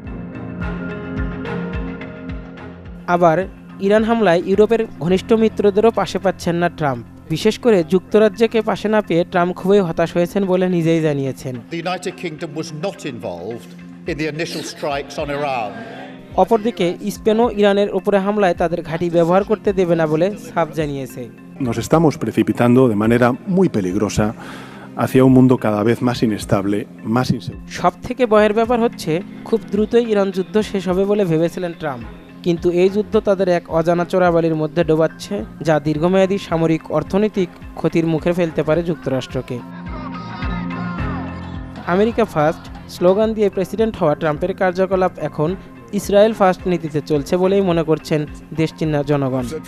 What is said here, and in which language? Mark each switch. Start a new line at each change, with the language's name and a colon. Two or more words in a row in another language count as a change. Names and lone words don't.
Bangla: আবার ইরান হামলায় ইউরোপের ঘনিষ্ঠ মিত্রদেরও পাশে পাচ্ছেন না ট্রাম্প। বিশেষ করে যুক্তরাজ্যকে পাশে না পেয়ে ট্রাম্প খুবই হতাশ হয়েছেন বলে নিজেই জানিয়েছেন। অপরদিকে স্পেনও ইরানের উপরে হামলায় তাদের ঘাঁটি ব্যবহার করতে দেবে না বলে সাফ জানিয়েছে।
Spanish: Nos estamos precipitando de manera muy peligrosa hacia un mundo cada vez más inestable, más inseguro.
Bangla: সবথেকে ভয়ের ব্যাপার হচ্ছে, খুব দ্রুতই ইরান যুদ্ধ শেষ হবে বলে ভেবেছিলেন ট্রাম্প, কিন্তু এই যুদ্ধ তাদের এক অজানা চোরাবালির মধ্যে ডোবাচ্ছে, যা দীর্ঘমেয়াদী সামরিক অর্থনৈতিক ক্ষতির মুখে ফেলতে পারে যুক্তরাষ্ট্রকে। আমেরিকা ফার্স্ট স্লোগান দিয়ে প্রেসিডেন্ট হওয়া ট্রাম্পের কার্যকলাপ এখন ইসরায়েল ফার্স্ট নীতিতে চলছে বলেই মনে করছেন দেশটির জনগণ।